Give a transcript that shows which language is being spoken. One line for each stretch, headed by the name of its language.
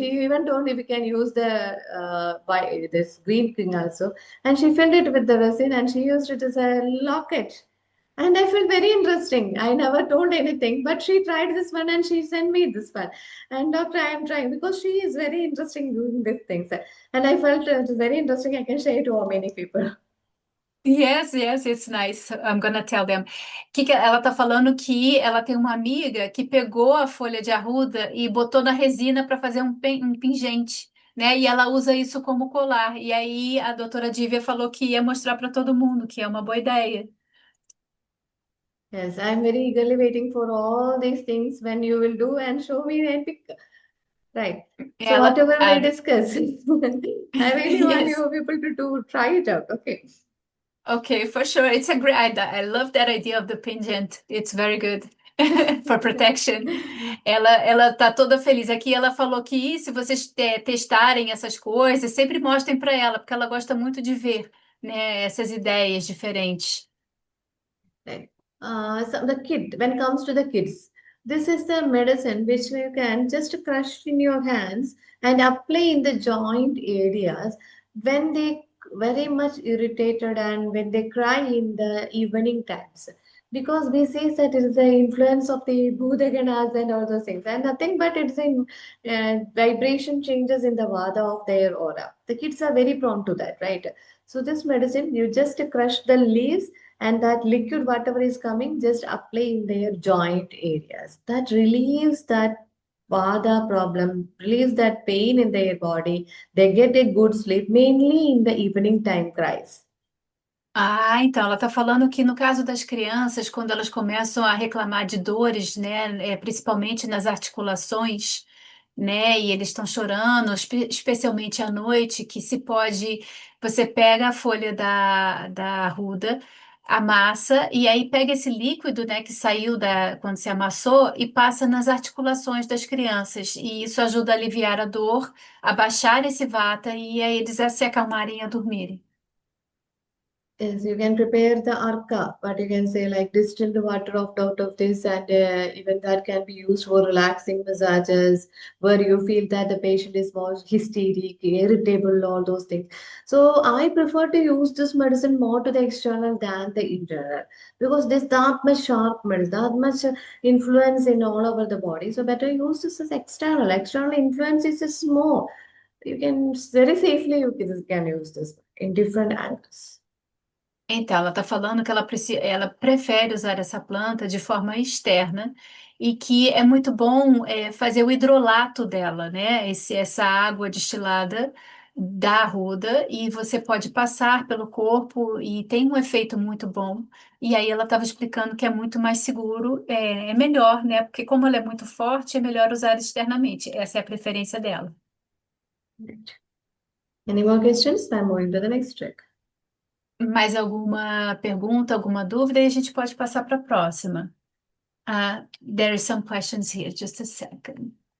English: She even told if we can use the by this green thing also, and she filled it with the resin and she used it as a locket. And I felt very interesting. I never told anything, but she tried this one and she sent me this one. And doctor, I am trying because she is very interesting doing these things. And I felt it was very interesting. I can share to many people. Yes, yes, it's nice. I'm gonna tell them.
Portuguese: Ela tá falando que ela tem uma amiga que pegou a folha de arruda e botou na resina para fazer um pingente, né? E ela usa isso como colar. E aí a doutora Dívia falou que ia mostrar para todo mundo, que é uma boa ideia.
English: Yes, I'm very eagerly waiting for all these things when you will do and show me and pick. Right. So
Portuguese: Ela,
English: whatever we a, discuss, I really want yes. you people to do try it out. Okay. Okay, for sure. It's a great idea. I love that idea of the pendant. It's very good for protection.
Portuguese: Ela tá toda feliz aqui. Ela falou que se vocês testarem essas coisas, sempre mostrem para ela, porque ela gosta muito de ver, né, essas ideias diferentes.
English: Right. So the kid, when it comes to the kids, this is the medicine which you can just crush in your hands and apply in the joint areas when they very much irritated and when they cry in the evening times. Because we say that it is the influence of the Bhudaganas and all those things, and nothing but it's in vibration changes in the vada of their aura. The kids are very prone to that, right? So this medicine, you just crush the leaves and that liquid whatever is coming just apply in their joint areas that relieves that vada problem, relieves that pain in their body. They get a good sleep mainly in the evening time cries.
Portuguese: Ah, então ela está falando que no caso das crianças, quando elas começam a reclamar de dores, né, principalmente nas articulações, né, e eles estão chorando, especialmente à noite, que se pode, você pega a folha da arruda, amassa e aí pega esse líquido, né, que saiu quando se amassou e passa nas articulações das crianças e isso ajuda a aliviar a dor, a baixar esse vata e aí eles a se acalmarem e a dormirem.
English: Yes, you can prepare the arka, but you can say like distilled water out of this, and even that can be used for relaxing massages where you feel that the patient is more hysteric, irritable, all those things. So I prefer to use this medicine more to the external than the internal because there's that much sharp medicine, that much influence in all over the body. So better use this as external. External influence is just more. You can very safely you can use this in different angles.
Portuguese: Então, ela está falando que ela prefere usar essa planta de forma externa e que é muito bom fazer o hidrolato dela, né? Essa água destilada da arruda e você pode passar pelo corpo e tem um efeito muito bom. E aí ela estava explicando que é muito mais seguro, é melhor, né? Porque como ela é muito forte, é melhor usar externamente. Essa é a preferência dela.
English: Any more questions? I'm moving to the next trick.
Portuguese: Mais alguma pergunta, alguma dúvida? E a gente pode passar para a próxima.
English: There are some questions here. Just a second.